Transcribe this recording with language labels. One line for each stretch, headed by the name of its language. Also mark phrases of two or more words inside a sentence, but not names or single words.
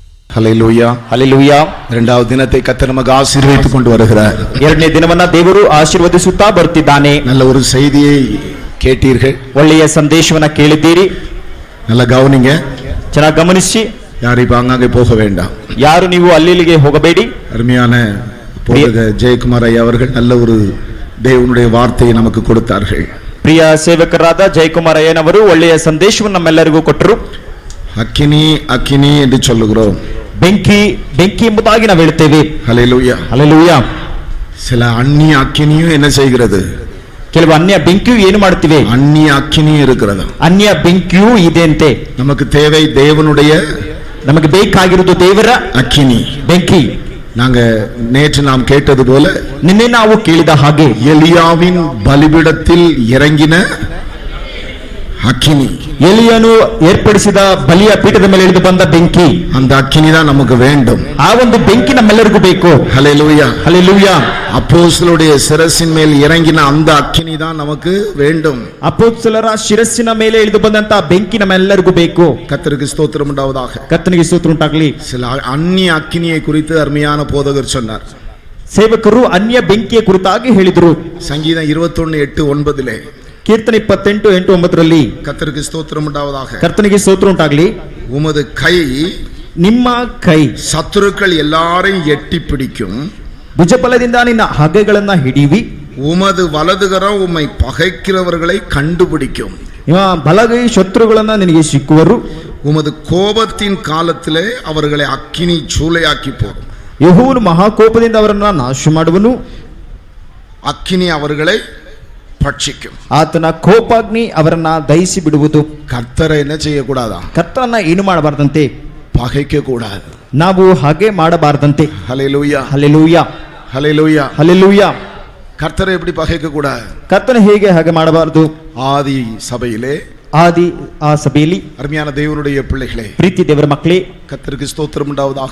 Tamil: ஹல்லேலூயா
Kannada: ಹಲ್ಲೆಲೂಯಾ.
Tamil: இரண்டாவது தினத்தை கர்த்தர் நமக்கு ஆசீர்வதித்துக் கொண்டு வருகிறார்.
Kannada: ಎರಡನೇ ದಿನವನ್ನ ದೇವರು ಆಶೀರ್ವದಿಸುತ್ತಾ ಬರ್ತಿದ್ದಾನೆ.
Tamil: நல்ல ஒரு செய்தியை கேட்டீர்கள்.
Kannada: ಒಳ್ಳೆಯ ಸಂದೇಶವನ್ನ ಕೇಳಿದ್ದೀರಿ.
Tamil: நல்ல கவனிங்க.
Kannada: ಚೆನ್ನಾಗಿ ಗಮನಿಸಿ.
Tamil: யாரும் இப்ப அங்கங்கே போக வேண்டாம்.
Kannada: ಯಾರು ನೀವು ಅಲ್ಲಿಗೆ ಹೋಗಬೇಡಿ.
Tamil: அருமையான போதக ஜெயக்குமார் ஐயா அவர்கள் நல்ல ஒரு தேவனுடைய வார்த்தையை நமக்கு கொடுத்தார்கள்.
Kannada: ಪ್ರಿಯ ಸೇವಕರಾದ ಜಯಕುಮಾರ್ ಅಯ್ಯನವರು ಒಳ್ಳೆಯ ಸಂದೇಶವನ್ನು ನಮ್ಮೆಲ್ಲರಿಗೂ ಕೊಟ್ಟರು.
Tamil: அக்கினி அக்கினி என்று சொல்லுகிறோம்.
Kannada: ಬೆಂಕಿ ಬೆಂಕಿ ಎಂಬುದಾಗಿ ನಾವು ಹೇಳ್ತೇವೆ.
Tamil: ஹல்லேலூயா.
Kannada: ಹಲ್ಲೆಲೂಯಾ.
Tamil: சில அந்நிய அக்கினியும் என்ன செய்கிறது?
Kannada: ಕೆಲವು ಅನ್ಯ ಬೆಂಕಿಯು ಏನು ಮಾಡುತ್ತಿವೆ?
Tamil: அந்நிய அக்கினியும் இருக்கிறது.
Kannada: ಅನ್ಯ ಬೆಂಕಿಯೂ ಇದೆ ಅಂತೆ.
Tamil: நமக்கு தேவை தேவனுடைய
Kannada: ನಮಗೆ ಬೇಕಾಗಿರುವುದು ದೇವರ
Tamil: அக்கினி
Kannada: ಬೆಂಕಿ.
Tamil: நாங்க நேற்று நாம் கேட்டது போல
Kannada: ನಿನ್ನೆ ನಾವು ಕೇಳಿದ ಹಾಗೆ
Tamil: எலியாவின் பலிபீடத்தில் இறங்கின அக்கினி,
Kannada: ಎಲಿಯನು ಏರ್ಪಡಿಸಿದ ಬಲಿಯ ಪೀಠದ ಮೇಲೆ ಇಳಿದು ಬಂದ ಬೆಂಕಿ,
Tamil: அந்த அக்கினி தான் நமக்கு வேண்டும்.
Kannada: ಆ ಒಂದು ಬೆಂಕಿ ನಮ್ಮೆಲ್ಲರಿಗೂ ಬೇಕು.
Tamil: ஹல்லேலூயா.
Kannada: ಹಲ್ಲೆಲೂಯಾ.
Tamil: அப்போஸ்தலருடைய சிரசின் மேல் இறங்கின அந்த அக்கினி தான் நமக்கு வேண்டும்.
Kannada: ಅಪೊಸ್ತಲರ ಶಿರಸ್ಸಿನ ಮೇಲೆ ಇಳಿದು ಬಂದಂತ ಬೆಂಕಿ ನಮ್ಮೆಲ್ಲರಿಗೂ ಬೇಕು.
Tamil: கர்த்தருக்கு ஸ்தோத்திரம் உண்டாவதாக.
Kannada: ಕರ್ತನಿಗೆ ಸ್ತೋತ್ರ ಉಂಟಾಗಲಿ.
Tamil: சில அந்நிய அக்கினியை குறித்து அருமையான போதகர் சொன்னார்.
Kannada: ಸೇವಕರು ಅನ್ಯ ಬೆಂಕಿಯ ಕುರಿತಾಗಿ ಹೇಳಿದರು.
Tamil: சங்கீதம் 21:8-9
Kannada: ಕೀರ್ತನೆ 28:8-9
Tamil: கர்த்தருக்கு ஸ்தோத்திரம் உண்டாவதாக.
Kannada: ಕರ್ತನಿಗೆ ಸ್ತೋತ್ರ ಉಂಟಾಗಲಿ.
Tamil: உமது கை
Kannada: ನಿಮ್ಮ ಕೈ
Tamil: சத்துருக்கள் எல்லாரையும் எட்டி பிடிக்கும்.
Kannada: ಭುಜಬಲದಿಂದ ನಿನ್ನ ಹಗೆಗಳನ್ನ ಹಿಡಿವಿ.
Tamil: உமது வலதுகரம் உம்மை பகைக்கிறவர்களை கண்டுபிடிக்கும்.
Kannada: ಬಲಗೈ ಶತ್ರುಗಳನ್ನ ನಿನಗೆ ಸಿಕ್ಕುವರು.
Tamil: உமது கோபத்தின் காலத்திலே அவர்களை அக்கினி சூளையாக்கி போடும்.
Kannada: ಯೆಹೋವನು ಮಹಾಕೋಪದಿಂದ ಅವರನ್ನ ನಾಶ ಮಾಡುವನು.
Tamil: அக்கினி அவர்களை பட்சிக்கும்.
Kannada: ಆತನ ಕೋಪಾಗ್ನಿ ಅವರನ್ನ ದಹಿಸಿ ಬಿಡುವುದು.
Tamil: கர்த்தரை என்ன செய்யக்கூடாதா?
Kannada: ಕರ್ತರನ್ನ ಏನು ಮಾಡಬಾರದಂತೆ,
Tamil: பகைக்க கூடாது.
Kannada: ನಾವು ಹಾಗೆ ಮಾಡಬಾರದಂತೆ.
Tamil: ஹல்லேலூயா.
Kannada: ಹಲ್ಲೆಲೂಯಾ.
Tamil: ஹல்லேலூயா.
Kannada: ಹಲ್ಲೆಲೂಯಾ.
Tamil: கர்த்தரை எப்படி பகைக்க கூடாது?
Kannada: ಕರ್ತನ ಹೇಗೆ ಹಾಗೆ ಮಾಡಬಾರದು?
Tamil: ஆதி சபையிலே
Kannada: ಆದಿ ಆ ಸಭೆಯಲ್ಲಿ
Tamil: அருமையான தேவனுடைய பிள்ளைகளே,
Kannada: ಪ್ರೀತಿ ದೇವರ ಮಕ್ಕಳೇ,
Tamil: கர்த்தருக்கு ஸ்தோத்திரம் உண்டாவதாக.